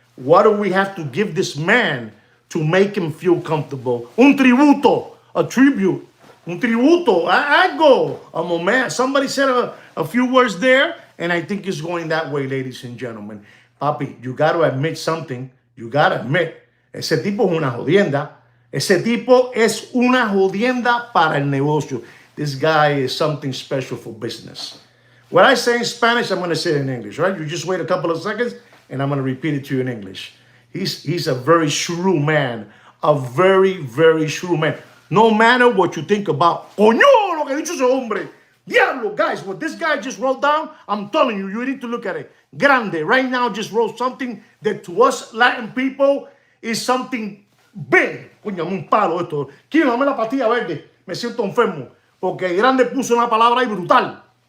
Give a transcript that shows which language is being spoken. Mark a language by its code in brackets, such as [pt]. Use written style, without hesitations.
[en] What do we have to give this man to make him feel comfortable? [es] Un tributo, [en] a tribute. [es] Un tributo, algo, [en] a moment. Somebody said a few words there, and I think it's going that way, ladies and gentlemen. Papi, you got to admit something. You got to admit, [es] ese tipo es una jodienda. Ese tipo es una jodienda para el negocio. [en] This guy is something special for business. What I say in Spanish, I'm going to say it in English, right? You just wait a couple of seconds, and I'm going to repeat it to you in English. He's a very shrewd man, a very, very shrewd man. No matter what you think about, [es] coño, lo que ha dicho ese hombre. [en] Diablo, guys, what this guy just wrote down, I'm telling you, you need to look at it. Grande, right now, just wrote something that to us Latin people is something big. [es] Coño, un palo esto. Quiero dame la pastilla verde. Me siento enfermo. Porque Grande puso una palabra ahí brutal.